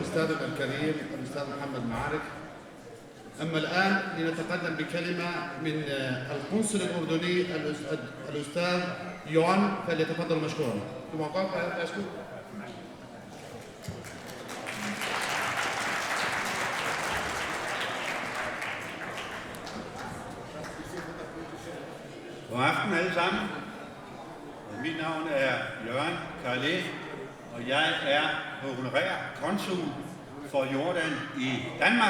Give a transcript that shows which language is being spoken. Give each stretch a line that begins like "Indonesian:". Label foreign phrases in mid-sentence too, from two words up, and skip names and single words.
Arabic: أستاذنا الكريم الأستاذ محمد معارك. أما الآن لنتقدم بكلمة من القنصل الأردني الأستاذ يوان، فليتفضل مشكورا.
Danish: God aften alle sammen. Mit navn er Jørgen Carlet, og jeg er honorær konsul for Jordan i Danmark.